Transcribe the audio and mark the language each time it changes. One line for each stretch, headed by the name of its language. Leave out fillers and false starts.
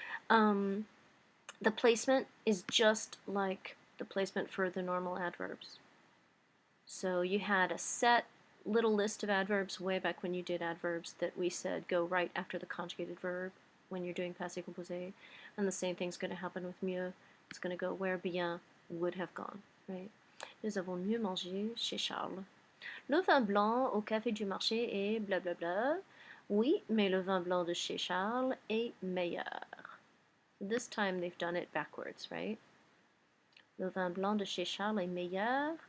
English: The placement is just like the placement for the normal adverbs. So you had a set little list of adverbs way back when you did adverbs that we said go right after the conjugated verb when you're doing passé composé, and the same thing's going to happen with mieux. It's going to go where bien would have gone, right?
French: Nous avons mieux mangé chez Charles. Le vin blanc au café du marché est blablabla. Oui, mais le vin blanc de chez Charles est meilleur.
English: This time they've done it backwards, right?
French: Le vin blanc de chez Charles est meilleur.